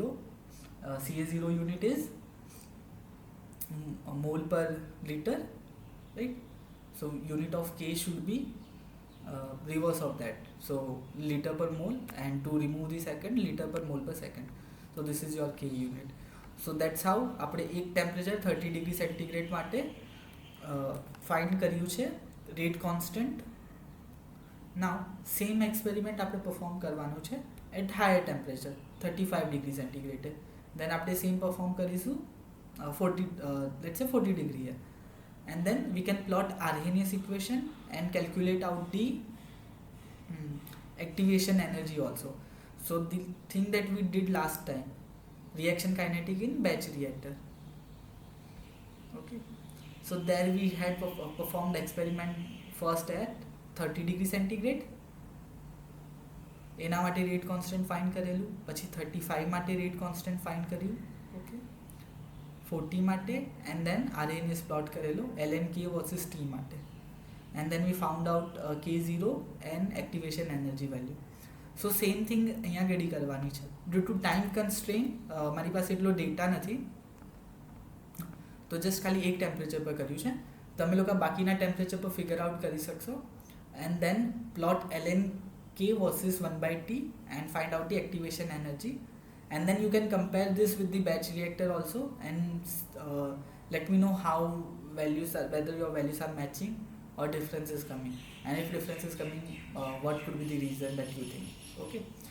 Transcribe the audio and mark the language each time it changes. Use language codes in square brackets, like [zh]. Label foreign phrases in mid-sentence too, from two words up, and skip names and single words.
[en] ca0 unit is mole per liter, right? So unit of k should be reverse of that, so liter per mole, and to remove the second, liter per mole per second. So this is your k unit. So that's how [gu] આપણે એક [en] temperature 30 degree centigrade માટે ફાઇન્ડ [gu] કર્યું છે [en] rate constant. now same experiment [gu] આપણે પરફોર્મ કરવાનું છે [en] at higher temperature 35 degree centigrade. દેન [gu] આપણે સેમ પરફોર્મ કરીશું [en] 40 degree here, and then we can plot Arrhenius equation and calculate out the activation energy also. So the thing that we did last time, reaction kinetic in batch reactor. Okay, so there we had performed experiment first at 30 degree centigrade. [gu] એના માટે [en] rate constant find [gu] કરેલું, પછી 35 માટે [en] rate constant find [gu] કર્યું. ઓકે, 40 માટે, [en] and then Arrhenius plot કરેલો ln k versus t માટે, and then we found out k0 and activation energy value. So same thing [gu] અહીંયા ગડી કરવાની છે. [en] Due to time constraint [gu] મારી પાસે એટલો ડેટા નથી, તો જસ્ટ ખાલી એક ટેમ્પરેચર પર કર્યું છે. તમે લોકો બાકીના ટેમ્પરેચર પર [en] figure out [gu] કરી શકશો, [en] and then plot ln k versus 1/t and find out the activation energy, and then you can compare this with the batch reactor also, and let me know how values are, whether your values are matching or difference is coming, and if difference is coming, what could be the reason that you think.